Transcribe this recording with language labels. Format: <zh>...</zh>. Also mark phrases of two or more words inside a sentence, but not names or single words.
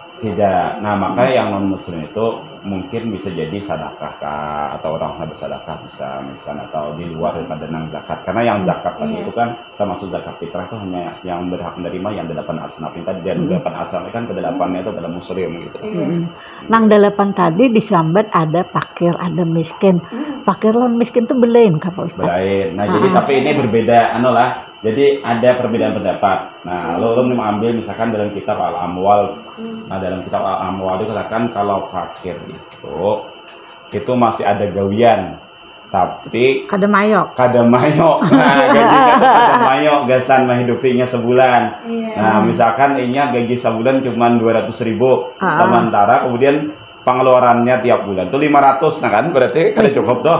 <id>Tidak. Nah, maka yang non muslim itu mungkin bisa jadi sedekah kah atau orang bersedekah bisa misalkan atau di luar daripada nang zakat. Karena yang zakat tadi itu kan termasuk zakat fitrah itu hanya yang berhak menerima yang 8 asnaf tadi dan 8 asnaf kan ke-8-nya itu adalah muslim gitu.</id> <bjn>Nang 8 tadi disambat ada fakir, ada miskin. Fakir lawan miskin tuh belain kah Pak Ustaz? Belain.</bjn> <id>Nah, jadi tapi ini berbeda jadi ada perbedaan pendapat. Nah, lo mengambil misalkan dalam kitab Al-Amwal. Nah, dalam kitab Al-Amwal itu katakan kalau fakir itu masih ada gawian. Tapi</id> <bjn>kada mayok. Nah, gajinya kada mayok gasan menghidupinya sebulan. Nah, misalkan inya gaji sebulan cuma 200.000. Sementara kemudian pengeluarannya tiap bulan tuh 500, nah kan berarti kada cukup tuh.</bjn>